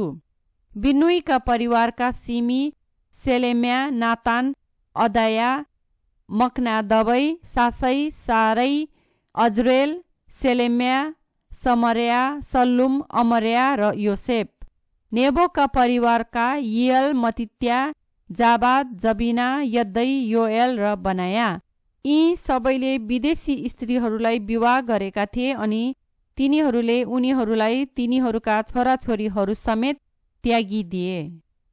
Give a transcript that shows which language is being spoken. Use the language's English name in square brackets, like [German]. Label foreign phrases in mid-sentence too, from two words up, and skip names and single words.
[Nepali] बिन्नुईका परिवारका सिमी, सेलेम्या, नातान, अदाया, मकनादबै, सासै, सारै, अजरेल, सेलेम्या, समर्या, सल्लुम, अमर्या र योसेफ। नेबोका परिवारका यियल, मतित्या, जाबाद, जबिना, यद्दै, योएल र बनाया। यी सबैले विदेशी स्त्रीहरूलाई विवाह गरेका थिए अनि तिनीहरूले उनीहरूलाई तिनीहरूका छोराछोरीहरू समेत त्यागिदिए।